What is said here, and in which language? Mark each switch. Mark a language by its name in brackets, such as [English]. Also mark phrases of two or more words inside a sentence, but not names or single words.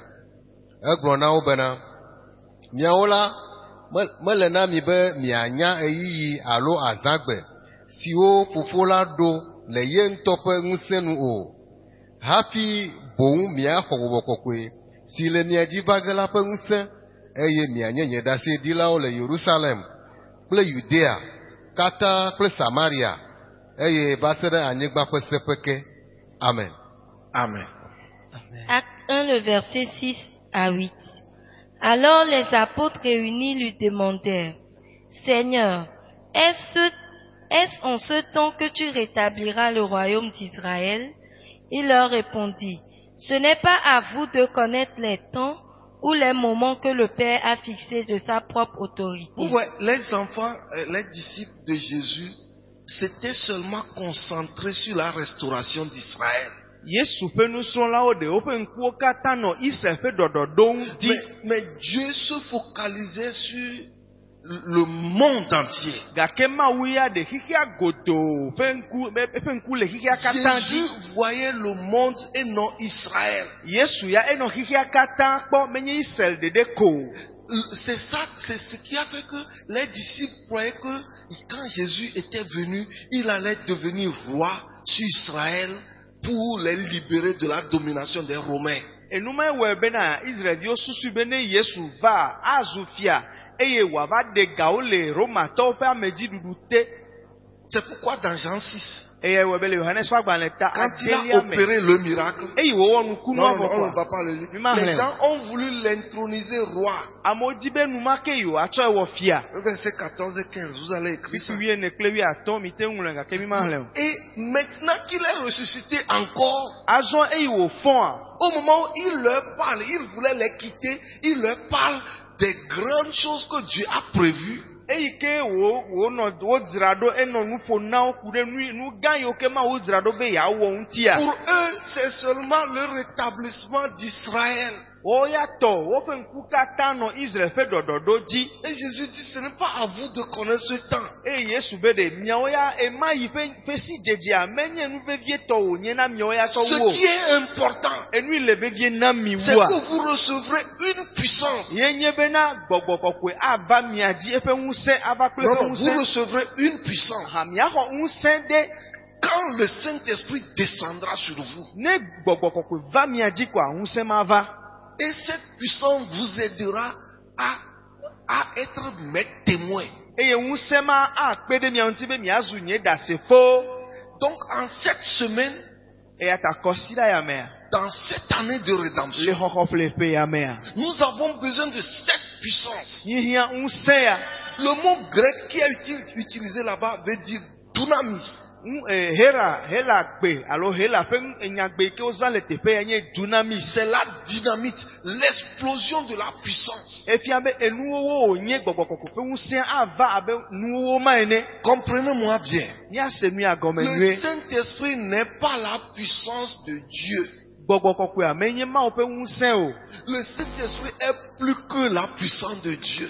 [Ewe] Egblɔ na wo bena, miawo la mele na mi be mianya ɣeyiɣi alo azãgbe siwo fofo la ɖo le ye ŋutɔ ƒe ŋusẽ nu o. Hafi boŋ miaxɔ gbɔgbɔ kɔkɔe si le mia dzi va ge la ƒe ŋusẽ, eye mianye nye ɖaseɖilawo le Yerusalem kple Judea katã kple Samaria, eye va se ɖe anyigba ƒe seƒe ke. Amen. Amen. [French] Acte 1, le verset 6 à 8. Alors les apôtres réunis lui demandèrent, Seigneur, est-ce en ce temps que tu rétabliras le royaume d'Israël? Il leur répondit, ce n'est pas à vous de connaître les temps ou les moments que le Père a fixés de sa propre autorité. Ouais, les enfants, les disciples de Jésus, s'étaient seulement concentrés sur la restauration d'Israël. [Ewe] Yesu ƒe nusrɔ̃lawo ɖe woƒe ŋkuwo katã nɔ Israel ƒe ɖɔɖɔɖo ŋuti. [French] Mais Dieu se focalisait sur le monde entier. [Ewe] Gake Mawu ya ɖe xixia godoo eƒe ŋku le xixia katã dzi. [French] Jésus voyait le monde et non Israël. [Ewe] Yesu ya enɔ xixia katã kpɔ menye Israel ɖeɖe ko. [French] C'est ça, c'est ce qui a fait que les disciples croyaient que quand Jésus était venu, il allait devenir roi sur Israël pour les libérer de la domination des Romains. [Ewe] Enuma wɔ bena Israelviwo susu be ne Yesu va azu fia eye wòava ɖe gawo le Romatɔwo ƒe amedziɖuɖu te. [French] C'est pourquoi dans Jean 6, [Ewe] Eye wɔ be le Yohanes ƒe agbalẽ ta [French] quand il a [Ewe] adelia me, [French] opéré le miracle, [Ewe] eye wòwɔ nukunu [French] non, on ne [Ewe] avɔ va kɔa, [French] pas le lire. [Ewe] Mi ma [French] Les [Ewe] hlẽ o. [French] gens ont voulu l'introniser roi. [Ewe] amewo di be numake yewoatsɔe wɔ fia. [French] Verset 14 et 15, vous allez écrire ça. [Ewe] Kpikpui wiene kple wuiatɔ̃ mi te ŋu ŋlɔe gake mi ma hlẽ o. [French] Et maintenant qu'il est ressuscité encore, [Ewe] Azɔ eye wòfɔa, [French] au moment où il leur parle, il voulait les quitter, il leur parle des grandes choses que Dieu a prévues. [Ewe] eyi ke wodzra ɖo enɔ nu ƒo na wo ku ɖe nu gã yiwo ke Mawu dzra ɖo be yeawɔ ŋutia. [French] Pour eux, c'est seulement le rétablissement d'Israël. [Ewe] Woya tɔ woƒe ŋku katã nɔ Israel ƒe ɖɔɖɔɖo dzi. [French] Et Jésus dit, ce n'est pas à vous de connaître ce temps. [Ewe] Eye Yesu be ɖe miawo ya ema yi ƒe si dzedzea menye nu vevietɔ wònye na miawo ya tsɔ [French] Ce [Ewe] wo. [French] qui est important, [Ewe] Enui le vevie na mi [French] c'est [Ewe] woa. [French] que vous recevrez une puissance. [Ewe] Yenye bena gbɔgbɔ kɔkɔe ava mia dzi eƒe ŋusẽ ava kple [French] Non, [Ewe] eƒe [French] non, vous [Ewe] ŋusẽ. [French] recevrez une puissance. [Ewe] Ha miaxɔ ŋusẽ ɖe [French] Quand le Saint-Esprit descendra sur vous. [Ewe] ne gbɔgbɔ kɔkɔe va mia dzi koa ŋusẽ ma va. [French] Et cette puissance vous aidera à être mes témoins. [Ewe] eye ŋusẽ ma akpe ɖe mia ŋuti be miazu nye ɖasefo. [French] Donc en cette semaine, [Ewe] Eya ta kɔsiɖa ya mea, [French] dans cette année de le rédemption, [Ewe] xɔxɔƒleƒe ya mea, [French] nous avons besoin de cette puissance. [Ewe] hiã ŋusẽ ya. [French] Le mot grec qui est utilisé là-bas veut dire dunamis. [Ewe] Hela gbe alo hela ƒe enyagbe ke wozã le teƒe ya nye dunamis. [French] C'est la dynamite, l'explosion de la puissance. [Ewe] Efia be enuwowo wonye gbɔgbɔ kɔkɔ ƒe ŋusẽ ava abe nuwowo ma ene. [French] Comprenez-moi bien. [Ewe] Míase nu ya gɔme [French] Le [Ewe] nyuie. [French] Saint-Esprit n'est pas la puissance de Dieu. [Ewe] Gbɔgbɔ kɔkɔe menye Mawu ƒe ŋusẽ o. [French] Le Saint-Esprit est plus que la puissance de Dieu.